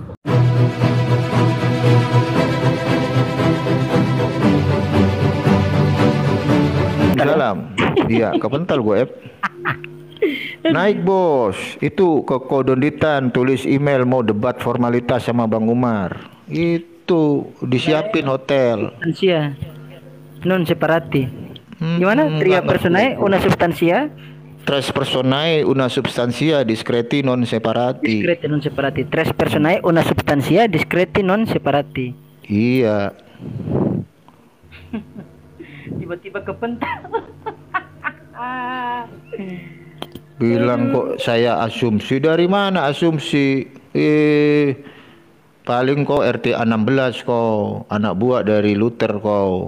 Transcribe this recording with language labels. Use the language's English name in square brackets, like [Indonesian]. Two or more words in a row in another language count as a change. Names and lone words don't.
[Indonesian] Dalam. Iya, kepental gue, Naik bos, itu ke Kodonditan, tulis email mau debat formalitas sama Bang Umar. Itu disiapin hotel. [Latin] Substansia. Non separati. Gimana? Tria personae una substansia? Tres personae una substantia discreti non separati. Discreti non separati. Tres personae una substansia discreti non separati. [Indonesian] Iya. Tiba-tiba kepental. Bilang kok saya asumsi, dari mana asumsi? Paling kok RT 16 kau, anak buah dari Luther kau.